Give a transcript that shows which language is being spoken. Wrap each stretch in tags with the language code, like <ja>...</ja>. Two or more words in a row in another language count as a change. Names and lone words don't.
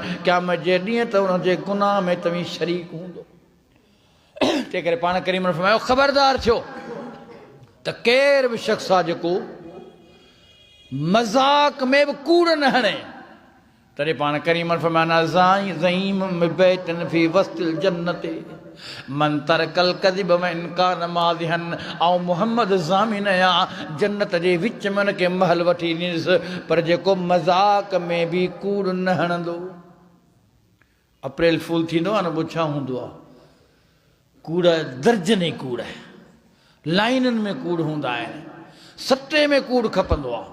<sd>क़यामत जे ॾींहं त उन जे गुनाह में तव्हीं शरीक हूंदो। तंहिं करे पाण करीम फरमायो ख़बरदार थियो त केर बि शख़्स आहे जेको मज़ाक में बि कूड़ न हणे। तॾहिं पाण करीम फरमाना</sd> <ar>زعيم بيتا في وسط الجنة من ترك الكذب وإن كان مازحا.</ar> <sd>ऐं मुहम्मद ज़ामिन या जन्नत जे विच में उनखे महल वठी ॾींदुसि, पर जेको मज़ाक में बि कूड़ न हणंदो। अप्रैल फूल थींदो आहे न, पोइ छा हूंदो आहे, कूड़ दर्जने कूड़, लाइनुनि में कूड़ हूंदा आहिनि, सटे में कूड़ खपंदो आहे।</sd>